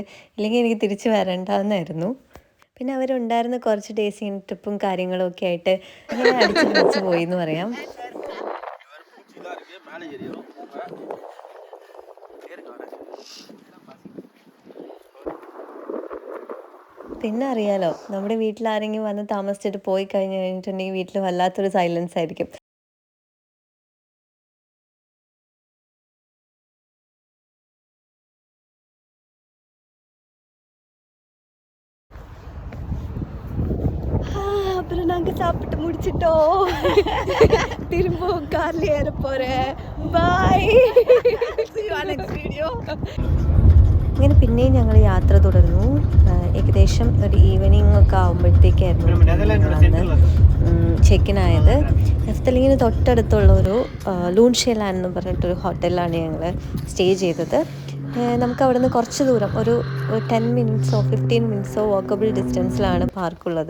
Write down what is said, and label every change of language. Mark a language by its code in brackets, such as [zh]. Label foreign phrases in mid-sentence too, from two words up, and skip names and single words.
[ml] ഇല്ലെങ്കിൽ എനിക്ക് തിരിച്ചു വരണ്ടെന്നായിരുന്നു. പിന്നെ അവരുണ്ടായിരുന്ന കുറച്ച് ഡേയ്സ് ട്രിപ്പും കാര്യങ്ങളും ഒക്കെ ആയിട്ട് അങ്ങനെ അടിച്ചു പൊളിച്ച് പോയി എന്ന് പറയാം. പിന്നെ അറിയാലോ, നമ്മുടെ വീട്ടിൽ ആരെങ്കിലും വന്ന് താമസിച്ചിട്ട് പോയി കഴിഞ്ഞിട്ടുണ്ടെങ്കിൽ വീട്ടിൽ വല്ലാത്തൊരു സൈലൻസ് ആയിരിക്കും. [ta] அப்புறம் நாங்க சாப்பிட்டு முடிச்சிட்டோம். திரும்பவும் கார்ல ஏற போறேன். பாய். [en] See you on next video. [ml] ഇങ്ങനെ പിന്നെയും ഞങ്ങൾ യാത്ര തുടർന്നു. ഏകദേശം ഒരു ഈവനിങ് ഒക്കെ ആകുമ്പോഴത്തേക്കായിരുന്നു ചെക്കിനായത്. എഫ്തലിങ്ങിന് തൊട്ടടുത്തുള്ള ഒരു ലൂൺഷെലാൻ എന്ന് പറഞ്ഞിട്ടൊരു ഹോട്ടലിലാണ് ഞങ്ങൾ സ്റ്റേ ചെയ്തത്. നമുക്ക് അവിടെ നിന്ന് കുറച്ച് ദൂരം, ഒരു 10 മിനിറ്റ്സോ 15 മിനിറ്റ്സോ വാക്കബിൾ ഡിസ്റ്റൻസിലാണ് പാർക്കുള്ളത്.